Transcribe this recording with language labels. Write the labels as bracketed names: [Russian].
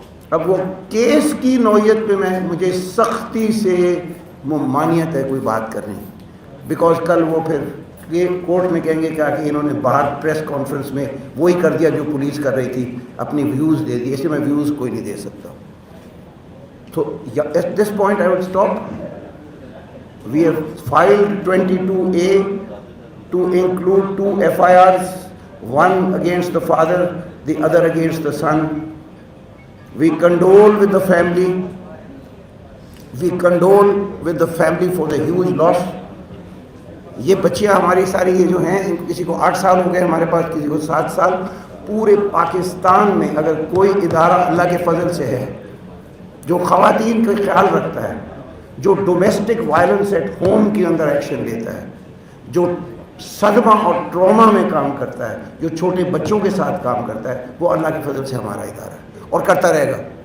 [Urdu] اب وہ کیس کی نوعیت پہ مجھے سختی سے ممانعت ہے کوئی بات کرنے, بیکاز کل وہ پھر یہ کورٹ میں کہیں گے کیا کہ انہوں نے باہر پریس کانفرنس میں وہی کر دیا جو پولیس کر رہی تھی, اپنی ویوز دے دی. اسے میں ویوز کوئی نہیں دے سکتا. [English] So at this point I will stop. We have filed 22A to include 2 FIRs, one against the father, the other against the son. We condole with the family. We condole with the family for the huge loss. [Urdu] یہ بچیاں ہماری ساری یہ جو ہیں, کسی کو 8 سال ہو گئے ہمارے پاس, کسی کو 7 سال. پورے پاکستان میں اگر کوئی ادارہ اللہ کے فضل سے ہے جو خواتین کا خیال رکھتا ہے, جو ڈومیسٹک وائلنس ایٹ ہوم کے اندر ایکشن لیتا ہے, جو صدمہ اور ٹراما میں کام کرتا ہے, جو چھوٹے بچوں کے ساتھ کام کرتا ہے, وہ اللہ کے فضل سے ہمارا ادارہ ہے اور کرتا رہے گا.